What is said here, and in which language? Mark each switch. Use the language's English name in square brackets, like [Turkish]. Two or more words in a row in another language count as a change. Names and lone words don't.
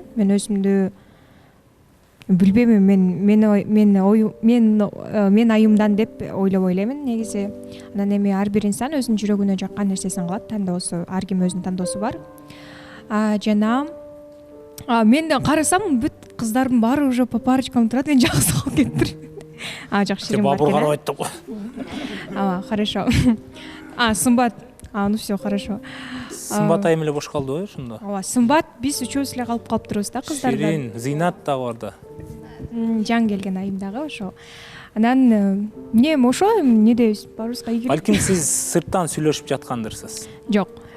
[Kyrgyz] Мен өзүмдү билбейм, мен айымдан деп ойлоп ойлоймун негизи. Анан эми ар бир инсан өзүнүн жүрөгүнө жаккан нерсесин кылат, тандоосу, ар ким өзүнүн тандоосу бар. Жана мен карасам бүт кыздардын баары [Russian] уже по парочкам [Kyrgyz] турат, мен жаксы калып кеттир. Жакшы ширин бар. Бабур карабайт деп кой. [Russian] Хорошо. Сымбат. Ну все, хорошо. [Kyrgyz] Сымбат айым эле бош калдыбы ошондо? Сымбат биз үчөөбүз эле калып калыптырбыз да кыздардан. Ширин, Зинат дагы бар да. Жан келген айым дагы ошо. Анан эмне ошо эмне дейбиз? Баарыбызга ийгилик. Балким сиз сырттан сүйлөшүп жаткандырсыз. Жок.